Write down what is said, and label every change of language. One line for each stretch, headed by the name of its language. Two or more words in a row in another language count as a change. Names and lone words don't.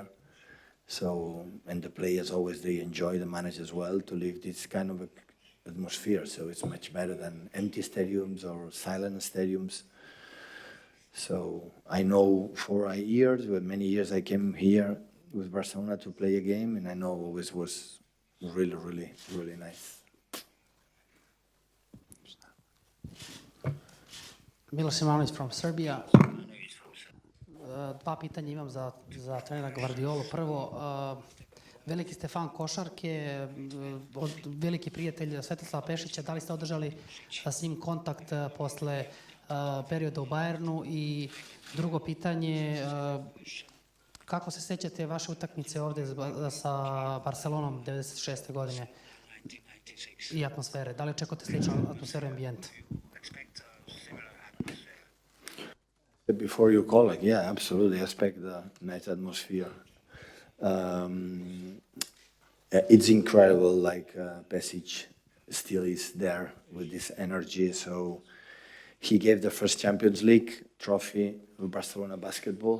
English: So, and the players always, they enjoy, the managers as well, to live this kind of atmosphere. So it's much better than empty stadiums or silent stadiums. So I know for years, many years I came here with Barcelona to play a game, and I know always was really, really, really nice. Miloš Ivanović from Serbia.
Serbian: Dva pitanja imam za trenera Guardiolu. Prvo, veliki ste fan košarke, veliki prijatelj Svetislava Pešića. Da li ste održali s njim kontakt posle perioda u Bayernu? I drugo pitanje, kako se sjećate vaše utakmice ovdje sa Barcelonom 96. godine i atmosfere? Da li očekujete sličnu atmosferu i ambijent?
English: Before you call, yeah, absolutely. I expect the nice atmosphere. It's incredible, Pesic still is there with this energy. So he gave the first Champions League trophy to Barcelona basketball.